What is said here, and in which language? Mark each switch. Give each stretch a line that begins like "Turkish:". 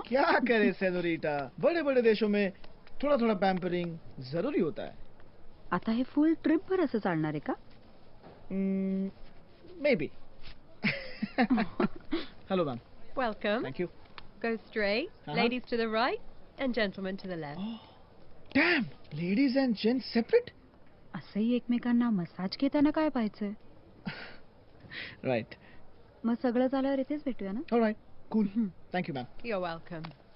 Hindi: क्या करे सेनोरिटा, बड़े बड़े देशों में थोड़ा थोड़ा पैम्परिंग जरूरी होता है.
Marathi: आता हे फुल ट्रिप भर असं चालणार आहे का?
English: Maybe. Hello ma'am. Welcome. Thank you. Go straight. Uh-huh. Ladies to the right and gentlemen to the left. Damn, ladies and gents separate.
Marathi: असंही एकमेकांना मसाज घेताना काय पाहायचंय?
English: Right.
Marathi: मग सगळं झाल्यावर इथेच भेटूया ना.
English: Alright, cool. Thank you ma'am. You're welcome.